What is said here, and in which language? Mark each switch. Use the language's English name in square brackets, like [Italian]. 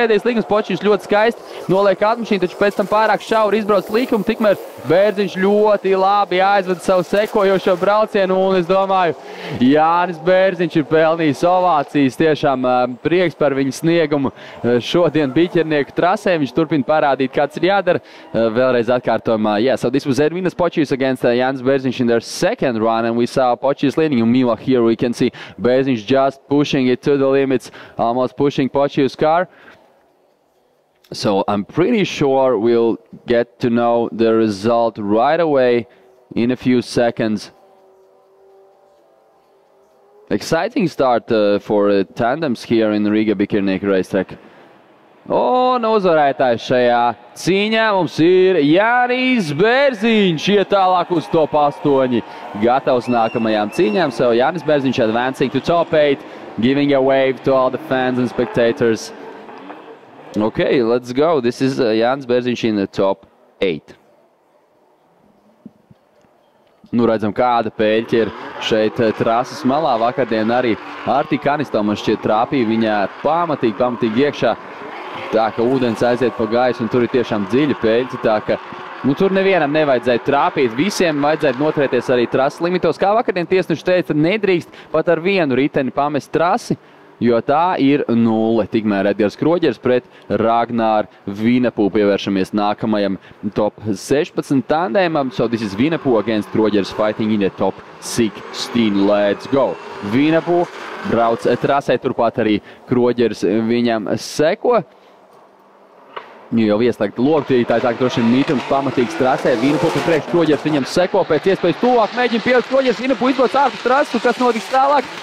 [Latvian] Pēdējais līkums Počijus ļoti skaisti noliek automašīnu, taču pēc tam pārāk šauri izbrauc līkumu, tikmēr Bērziņš ļoti labi aizved savu sekojošo braucienu, un es domāju, Jānis Bērziņš ir pelnījis ovācijas. Tiešām prieks par viņu sniegumu šodien biķernieku trasē. Viņš turpina parādīt, kāds ir jādara. Vēlreiz atkārtojumā. [English] Yeah, so this was Edvinas Počijus against Jānis Bērziņš in their second run, and we saw Počijus leading. Meanwhile, here we can see Bērziņš just pushing it to the limits, almost pushing Počijus' car. So I'm pretty sure we'll get to know the result right away in a few seconds. Exciting start for tandems here in Riga Bikernieku racetrack. [Latvian] Un uzvarētājs šajā cīņā mums ir Jānis Bērziņš. Iet tālāk uz top 8. Gatavs nākamajām cīņām. [English] So Jānis Bērziņš advancing to top 8, giving a wave to all the fans and spectators. Okay, let's go. This is Jānis Bērziņš in the top 8. [Latvian] Nu, redzam, kāda pēļķa ir šeit trases malā. Vakardien arī Arti Kanisto man šķiet trāpīja viņā pamatīgi iekšā. Tā, ka ūdens aiziet pa gaisu, un tur ir tiešām dziļa pēļķa. Tā, ka tur nevienam nevajadzēja trāpīt. Visiem vajadzētu noturēties arī trases limitos. Kā vakardien tiesneši teica, nedrīkst pat ar vienu riteni pamest trasi, jo tā ir 0. Tikmēr Edgars Kroģers pret Ragnaru Vīnapū. Pievēršamies nākamajam top 16 tandēmam. [English] So this is Vīnapū against Kroģers fighting in the top 16. Let's go! [Latvian] Vīnapū brauc trasē, turpat arī Kroģers viņam seko. Jau ieslēgta loktītāji, tā ka droši vien mitums pamatīgs trasē. Vīnapū pa priekš, Kroģers viņam seko pēc iespējas tuvāk. Mēģina pielikt Kroģers, Vīnapū izbrauc ārpus trases, un kas notiks tālāk?